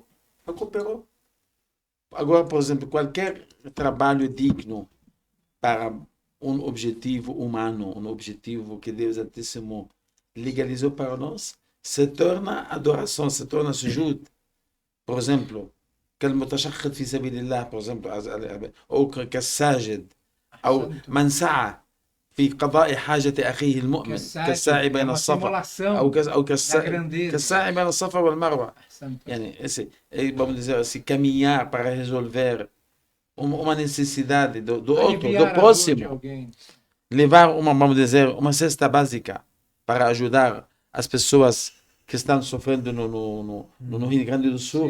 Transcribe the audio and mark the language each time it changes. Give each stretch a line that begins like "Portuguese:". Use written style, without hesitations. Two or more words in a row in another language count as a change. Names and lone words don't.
Portuguese: Recuperou. Agora, por exemplo, qualquer trabalho digno para um objetivo humano, um objetivo que Deus Altíssimo legalizou para nós, se torna adoração, se torna sujud. Por exemplo,
Arabic: كالمتشخص في سبيل الله,
Portuguese: por exemplo, ou
Arabic: كالساجد, أو من سعى في قضاء حاجة أخيه المؤمن كالساعي بين الصفا أو كالساعي بين الصفا والمروة.
Portuguese: يعني vamos dizer assim, caminhar para resolver uma necessidade do outro, do próximo, levar vamos dizer, uma cesta básica para ajudar as pessoas que estão sofrendo no Rio Grande do Sul.